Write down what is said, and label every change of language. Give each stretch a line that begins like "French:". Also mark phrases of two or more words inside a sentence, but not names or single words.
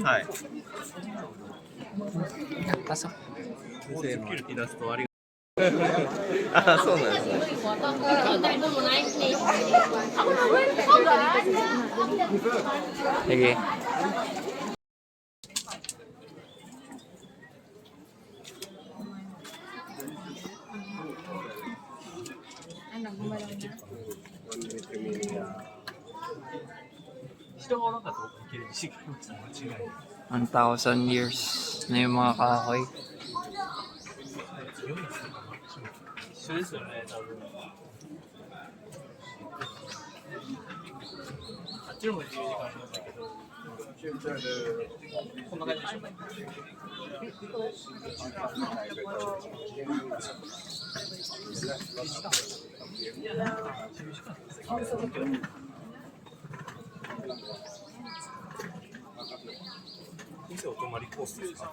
Japanese: はい。
Filipino: Pasok.
Japanese: 先生のイラストありがとう。あ、そうなんですね。
Filipino: Sige. Ano, gumalaw na.
Japanese: 人がおらんかったらいけるし、間違いない。
Filipino: 1,000 years na yung mga kahoy.
Japanese: 一緒ですよね、多分。あっちのも10時間ありましたけど、こんな感じでしょうか。店お泊まりコースですか？